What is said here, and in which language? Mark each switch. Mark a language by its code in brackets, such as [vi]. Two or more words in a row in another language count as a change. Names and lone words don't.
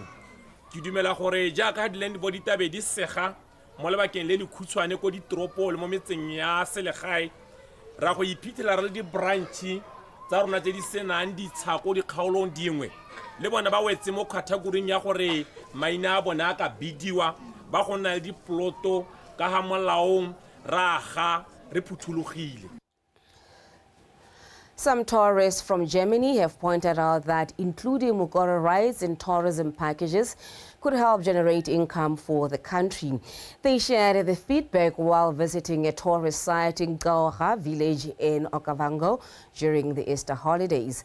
[tn] Ke dumela gore jaaka di [en] land body [tn] tabe di sega mo lebakeng le le khutshwane ko ditoropo le mo metseng ya selegae ra go iphithela re le di branch tsa rona tse di senang ditsha ko dikgaolong dingwe le bona ba wetse mo category ya gore maina a bona ka bidiwa ba go nna le diploto ka ga molaong ra ga re phuthulogile. [en] Some tourists from Germany have pointed out that including Mugoro rides in tourism packages could help generate income for the country. They shared the feedback while visiting a tourist site in Gaoha village in Okavango during the Easter holidays.